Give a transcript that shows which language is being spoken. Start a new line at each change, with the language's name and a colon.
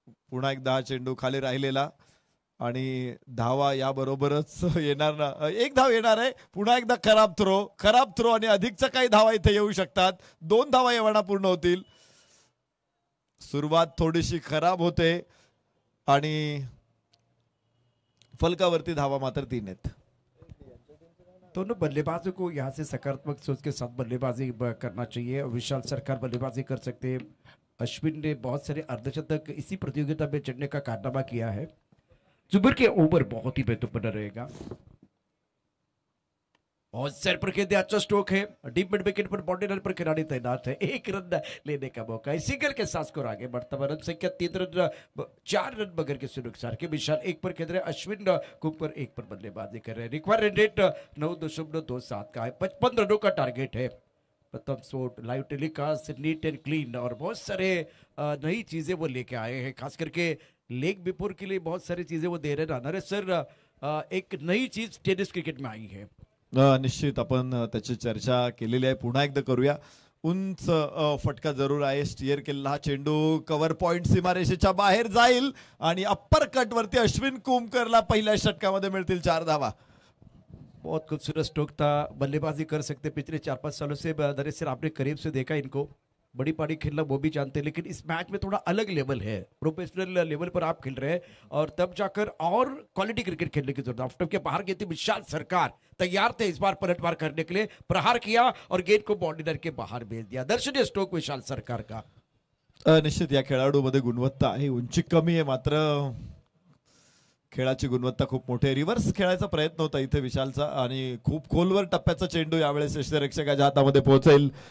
Marathi: पुन्हा एकदा हा चेंडू खाली राहिलेला आणि धावा याबरोबरच येणार ना. एक धाव येणार आहे. पुन्हा एकदा खराब थ्रो आणि अधिकच्या काही धावा इथे येऊ शकतात. 2 धावा येवाना पूर्ण होतील. सुरुवात थोडीशी खराब होते आणि फलकावरती धावा मात्र 3 आहेत.
Hindi: दोनों बल्लेबाजों को यहाँ से सकारात्मक सोच के साथ बल्लेबाजी करना चाहिए. विशाल सरकार बल्लेबाजी कर सकते हैं. अश्विन ने बहुत सारे अर्धशतक इसी प्रतियोगिता में चढ़ने का कारनामा किया है. जुबेर के ओवर बहुत ही महत्वपूर्ण रहेगा. और सर पर खेलते अच्छा स्ट्रोक है. डीप मिड विकेट पर बाउंड्री लाइन पर खिलाड़ी तैनात है. 1 रन लेने का मौका है. सिंगल के साथ स्कोर आगे बढ़ता हुआ. रन संख्या 3 रन 4 रन बगैर के सुनुकसार के. विशाल 1 पर खेल रहे हैं. अश्विन कुमकर 1 पर बल्लेबाजी कर रहे हैं. रिक्वायर रन रेट 9.27 का है. 55 रनों का टारगेट है. प्रथम shot live telecast
English: neat and clean
Hindi: और बहुत सारे नई चीजें वो लेके आए हैं. खास करके लेग बिफोर के लिए बहुत सारी चीजें वो दे रहे हैं. सर एक नई चीज टेनिस क्रिकेट में आई है.
Marathi: निश्चित आपण त्याची चर्चा केलेली आहे. पुन्हा एकदा करूया. उंच फटका जरूर आहे. स्टिअर केलेला हा चेंडू कव्हर पॉइंट सीमारेषेच्या बाहेर जाईल आणि अप्पर कट वरती अश्विन कुमकरला पहिल्या षटकामध्ये मिळतील 4 धावा.
Hindi: बहुत खूबसूरत स्ट्रोक था. बल्लेबाजी कर सकते. पिछले 4-5 सालों से दरअसल आपने करीब से देखा इनको. बड़ी पारी खेलना वो भी जानते हैं, लेकिन इस मैच में थोड़ा अलग लेवल है. प्रोफेशनल लेवल पर आप खेल रहे हैं और तब जाकर और क्वालिटी क्रिकेट खेलने की जरूरत है. ऑफ के बाहर गई थी विशाल सरकार. तैयार थे इस बार पलटवार करने के लिए. प्रहार किया और गेंद को बाउंड्री लाइन के बाहर भेज दिया. दर्शनीय स्ट्रोक विशाल सरकार का.
Marathi: निश्चित या खेळाडूमध्ये गुणवत्ता आहे. उंची कमी आहे मात्र खेळाची गुणवत्ता खूप मोठी आहे. रिव्हर्स खेळायचा प्रयत्न होता इथे विशालचा आणि खूप खोलवर टप्प्याचा चेंडू यावेळेस क्षेत्ररक्षकाच्या हातामध्ये पोहोचेल.